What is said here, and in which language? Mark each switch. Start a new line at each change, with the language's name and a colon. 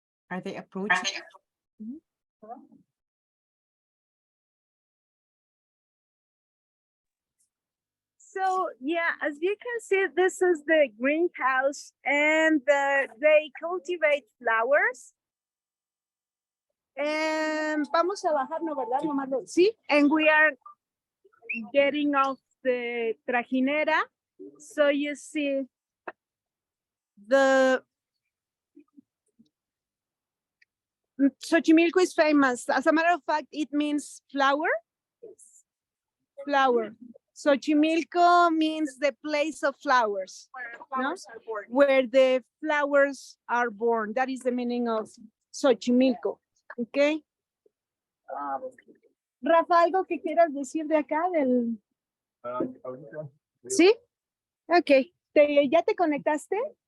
English: Are they approaching? Mhm. So yeah, as you can see, this is the greenhouse, and they cultivate flowers. And
Spanish: vamos a bajar, ¿no, verdad?
English: Sí, and we are getting off the trajinera. So you see the Xochimilco is famous. As a matter of fact, it means flower. Flower. Xochimilco means the place of flowers, no? Where the flowers are born. That is the meaning of Xochimilco. Okay.
Spanish: Rafa, algo que quieras decir de acá del. ¿Sí? Ok. ¿Ya te conectaste?